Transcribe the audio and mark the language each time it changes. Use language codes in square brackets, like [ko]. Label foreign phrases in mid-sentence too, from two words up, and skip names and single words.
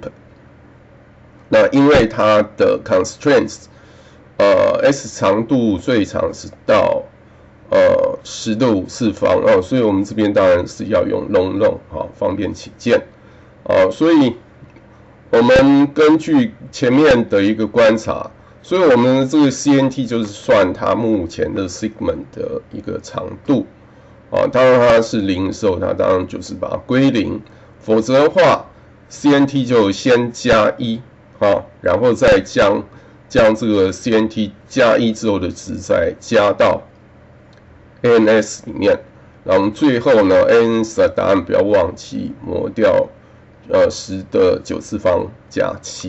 [zh] 那因為它的 constraints，s 長度最長是到10的5次方所以我們這邊當然是要用 long 方便起見所以我們根據前面的一個觀察，所以我們這個 CNT 就是算它目前的 segment 的一個長度當然它是0的時候，它當然就是把它歸0，否則的話 CNT 就先加1然後再將這個 CNT 加1之後的值再加到ANS 裡面，然後我們最後呢 ，ANS 的答案不要忘記模掉10的9次方加7。